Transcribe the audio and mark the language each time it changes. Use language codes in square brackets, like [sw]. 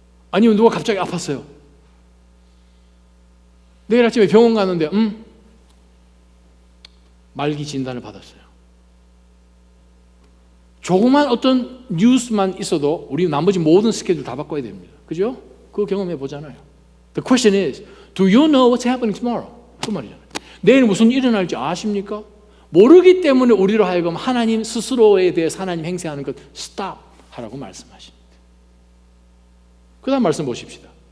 [ko] 아니면 누가 갑자기 아팠어요. 내일 아침에 병원 가는데 말기 진단을 받았어요. 조그만 어떤 뉴스만 있어도 우리 나머지 모든 스케줄 다 바꿔야 됩니다. 그죠? 그거 경험해 보잖아요. [en] The question is, do you know what's happening tomorrow? [ko] 그 말이잖아요. 내일 무슨 일이 일어날지 아십니까? 모르기 때문에 우리로 하여금 하나님 스스로에 대해서 하나님 행세하는 것 stop 하라고 말씀하십니다. 그 다음 말씀 보십시다.